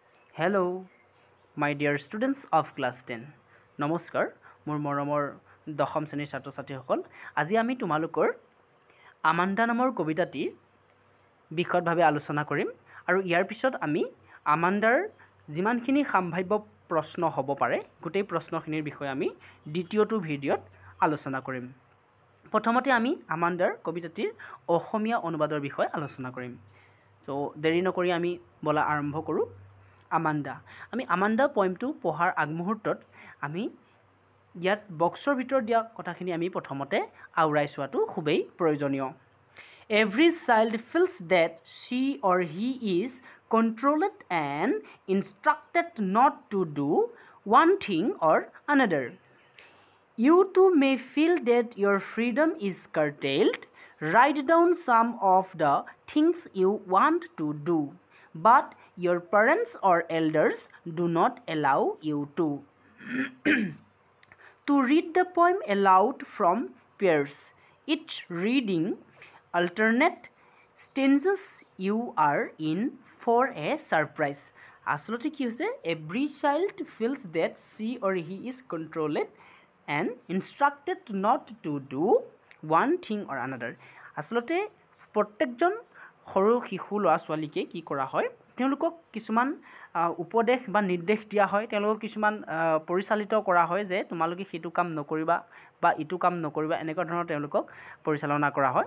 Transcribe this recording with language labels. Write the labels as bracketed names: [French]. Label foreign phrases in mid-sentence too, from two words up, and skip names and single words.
[English] Hello, my dear students of class 10. [Assamese] নমস্কাৰ মোৰ মৰমৰ দশম শ্ৰেণীৰ ছাত্ৰ ছাত্ৰীসকল আজি আমি তোমালোকৰ আমাণ্ডা নামৰ কবিতাটিৰ বিশদভাৱে আলোচনা কৰিম আৰু ইয়াৰ পিছত আমি আমাণ্ডাৰ যিমানখিনি সম্ভাৱ্য প্ৰশ্ন হ'ব পাৰে গোটেই প্ৰশ্নখিনিৰ বিষয়ে আমি দ্বিতীয়টো ভিডিঅ'ত আলোচনা কৰিম। প্ৰথমতে আমি আমাণ্ডাৰ কবিতাটিৰ অসমীয়া অনুবাদৰ বিষয়ে আলোচনা কৰিম। তো দেৰি নকৰি আমি বলা আৰম্ভ কৰোঁ। আমাণ্ডা আমি আমাণ্ডা পয়েমটো পঢ়াৰ আগমুহূৰ্তত আমি ইয়াত বক্সৰ ভিতৰত দিয়া কথাখিনি আমি প্ৰথমতে আওৰাই চোৱাটো খুবেই প্ৰয়োজনীয়। [English] Every child feels that she or he is controlled and instructed not to do one thing or another. You too may feel that your freedom is curtailed. Write down some of the things you want to do, but your parents or elders do not allow you to. To read the poem aloud from pairs. Each reading alternate stanzas you are in for a surprise. [Assamese] আচলতে কি হৈছে [English] every child feels that she or he is controlled and instructed not to do one thing or another. [Assamese] আচলতে প্ৰত্যেকজন সৰু শিশু ল'ৰা ছোৱালীকে কি কৰা হয় তেওঁলোকক কিছুমান উপদেশ বা নিৰ্দেশ দিয়া হয়, তেওঁলোকক কিছুমান পৰিচালিত কৰা হয় যে তোমালোকে সেইটো কাম নকৰিবা বা ইটো কাম নকৰিবা, এনেকুৱা ধৰণৰ তেওঁলোকক পৰিচালনা কৰা হয়।